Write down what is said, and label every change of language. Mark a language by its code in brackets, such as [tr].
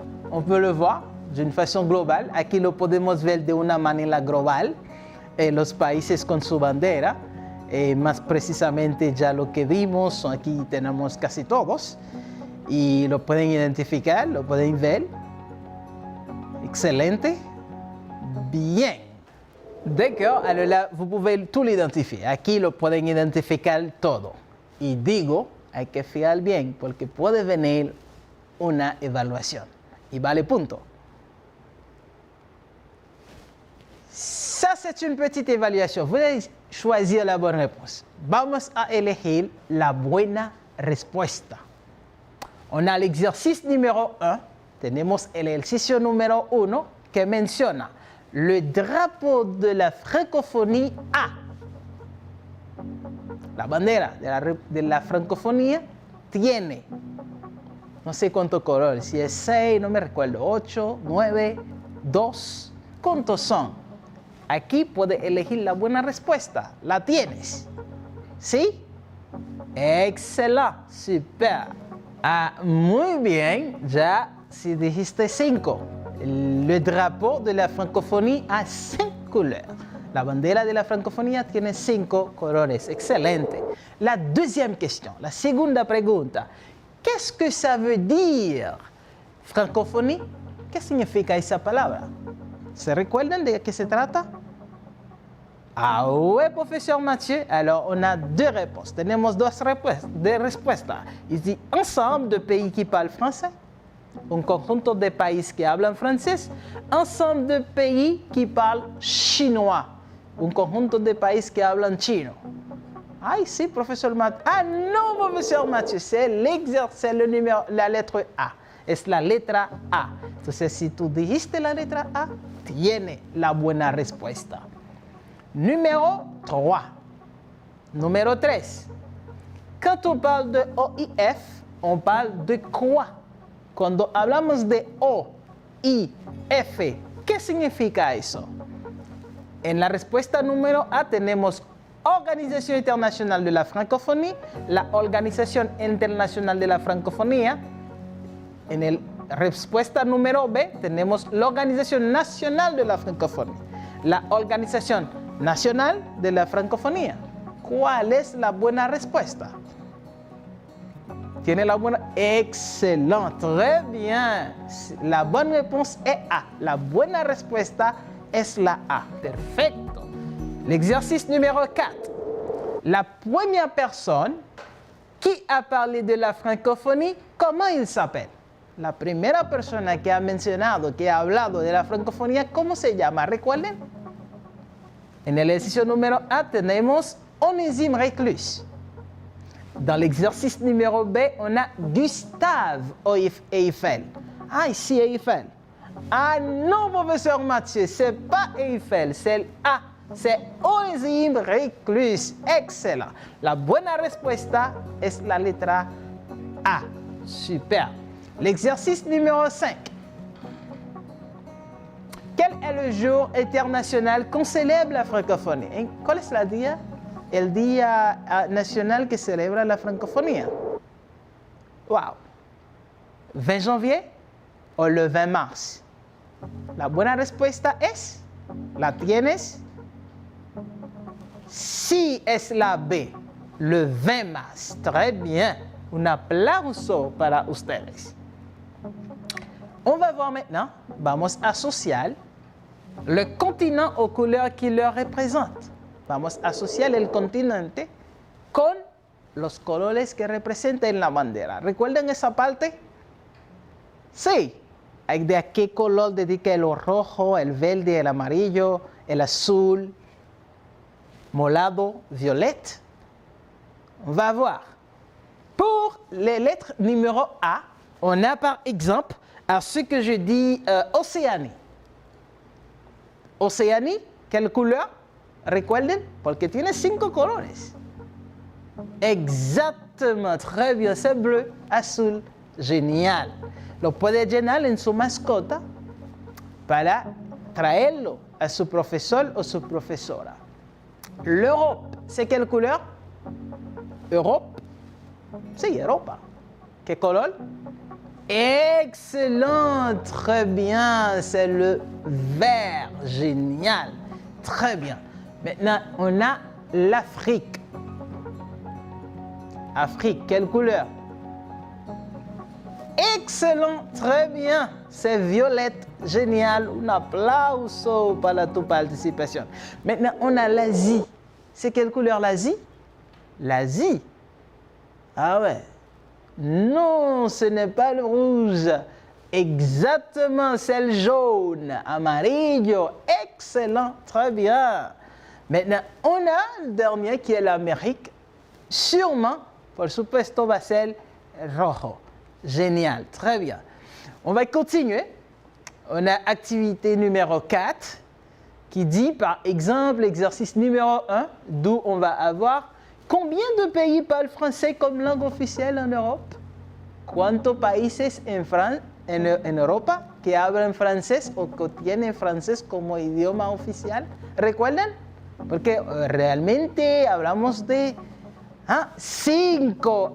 [fr] on peut le voir d'une façon globale. [es] Aquí lo podemos ver de una manera global, los países con su bandera. Más precisamente ya lo que vimos, aquí tenemos casi todos. Y lo pueden identificar, lo pueden ver. Excelente. Bien. [fr] D'accord, alors là, vous pouvez tout l'identifier. [es] Aquí lo pueden identificar todo. Y digo, hay que fijar bien, porque puede venir una evaluación. Y vale punto. [fr] Ça, c'est une petite évaluation. Vous allez choisir la bonne réponse. [es] Vamos a elegir la buena respuesta. [fr] On a l'exercice numéro 1. [es] Tenemos el ejercicio número 1 que menciona [fr] le drapeau de la francophonie A. [es] La bandera de la francofonía tiene, no sé cuántos colores, si es 6, no me recuerdo, 8, 9, 2. ¿Cuántos son? Aquí puedes elegir la buena respuesta. ¿La tienes? ¿Sí? Excelente, super. Ah, muy bien, ya si dijiste 5. [fr] Le drapeau de la francophonie a 5 couleurs. [es] La bandera de la francofonía tiene 5 colores. Excelente. [fr] La deuxième question, [es] la segunda pregunta. [fr] Qu'est-ce que ça veut dire? [es] Francophonie, ¿qué significa esa palabra? ¿Se recuerdan de qué se trata? [fr] Ah ouais, professeur Mathieu. Alors, on a deux réponses. [es] Tenemos dos respuestas. [fr] Il dit ensemble de pays qui parlent français. [es] Un conjunto de países que hablan francés. [fr] Ensemble de pays qui parlent chinois. [es] Un conjunto de países que hablan chino. Ay, sí, [fr] professeur Mathieu. Ah non, professeur Mathieu, c'est la lettre A. [es] Es la letra A. Entonces, si tú dijiste la letra A, tiene la buena respuesta. [fr] Numéro 3. Numéro 3. Quand on parle de OIF, on parle de quoi? [es] Cuando hablamos de OIF, ¿qué significa eso? En la respuesta número A tenemos Organización Internacional de la Francophonie, la Organización Internacional de la Francofonía. En la respuesta número B tenemos la Organización Nacional de la Francofonía, la Organización Nacional de la Francofonía. ¿Cuál es la buena respuesta? ¿Tiene la buena? [fr] Excelente, très bien. La bonne réponse est A. [es] La buena respuesta es la A. [fr] Perfecto. L'exercice numéro 4. La première personne qui a parlé de la francophonie, comment il s'appelle? [es] La primera persona que ha mencionado, que ha hablado de la francofonía, ¿cómo se llama? ¿Recuerden? En el ejercicio número A tenemos Onésime Reclus. [fr] Dans l'exercice numéro B, on a Gustave Eiffel. Ah, ici Eiffel. Ah non, professeur Mathieu, c'est pas Eiffel, c'est A. C'est Onésime Reclus. Excellent. [es] La buena respuesta es la letra A. [fr] Super. L'exercice numéro 5. Quel est le jour international qu'on célèbre la francophonie? [es] ¿Cuál es la día? El día nacional que celebra la francofonía. Wow. [fr] 20 janvier [es] o [fr] le 20 mars? [es] La buena respuesta es, ¿la tienes? Sí, es la B, [fr] le 20 mars. Très bien. [es] Un aplauso para ustedes. [fr] On va voir maintenant, [es] vamos a asociar [fr] le continent aux couleurs qui le représentent. [es] Vamos a asociar el continente con los colores que representan la bandera. ¿Recuerdan esa parte? Sí. ¿De a qué color dedica el rojo, el verde, el amarillo, el azul, morado, violette? [fr] On va voir. Pour les lettres numéro A, on a par exemple à ce que je dis Océanie. Océanie, quelle couleur? [es] Recuerden, porque tiene 5 colores. [fr] Exactement, très bien, c'est bleu, azul, génial. [es] Lo puede llenar en su mascota para traerlo a su profesor o su profesora. [fr] L'Europe, c'est quelle couleur? Europe? [es] Sí, Europa. ¿Qué color? [fr] Excellent, très bien, c'est le vert, génial, très bien. Maintenant, on a l'Afrique. Afrique, quelle couleur? Excellent, très bien. C'est Violette, génial. [es] Un applauso para tu [fr] participation. Maintenant, on a l'Asie. C'est quelle couleur l'Asie? L'Asie. Ah ouais. Non, ce n'est pas le rouge. Exactement, c'est le jaune. Amarillo. Excellent, très bien. Maintenant, on a le dernier qui est l'Amérique. [es] Sûrement, por supuesto, va ser rojo. [fr] Génial, très bien. On va continuer. On a activité numéro 4 qui dit, par exemple, exercice numéro 1, d'où on va avoir combien de pays parlent français comme langue officielle en Europe? [es] ¿Cuántos países en Europa que hablan francés o que tienen francés como idioma oficial? ¿Recuerdan? Porque realmente hablamos de 5.